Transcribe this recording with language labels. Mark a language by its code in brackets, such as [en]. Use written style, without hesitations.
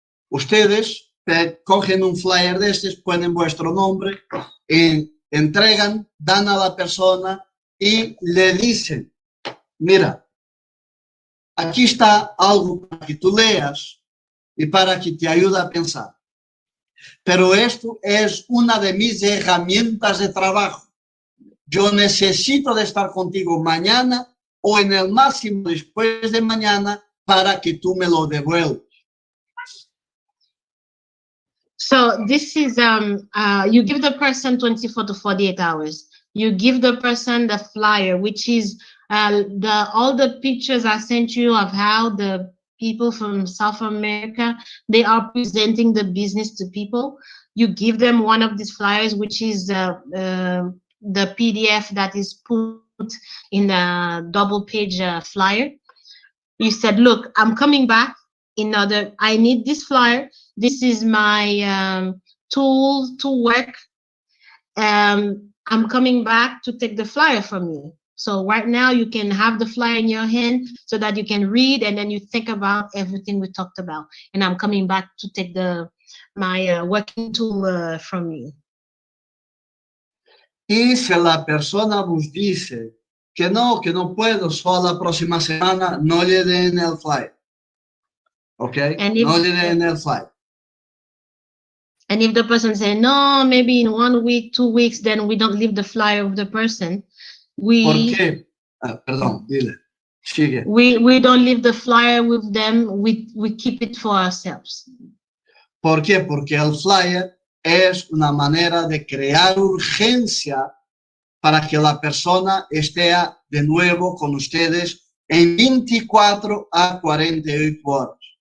[es] Ustedes cogen un flyer de estos, ponen vuestro nombre, entregan, dan a la persona y le dicen, mira, aquí está algo para que tú leas y para que te ayude a pensar. Pero esto es una de mis herramientas de trabajo. Yo necesito de estar contigo mañana o en el máximo después de mañana para que tú me lo devuelvas. [en] So this is, you give the person 24 to 48 hours. You give the person the flyer, which is all the pictures I sent you of how the people from South America, they are presenting the business to people. You give them one of these flyers, which is the PDF that is put in a double page flyer. You said, look, I'm coming back I need this flyer. This is my tools to work, I'm coming back to take the flyer from you. So right now you can have the flyer in your hand so that you can read and then you think about everything we talked about. And I'm coming back to take my working tool from you. [es] Y si la persona vos dice que no puedo, solo la próxima semana, no le den el flyer. ¿Ok? No le den el flyer. [en] And if the person say, no, maybe in 1 week, 2 weeks, then we don't leave the flyer with the person. [es] ¿Por qué? Perdón, dile. Sigue. [en] We don't leave the flyer with them. We keep it for ourselves. [es] ¿Por qué? Porque el flyer es una manera de crear urgencia para que la persona esté de nuevo con ustedes en 24 a 48 horas.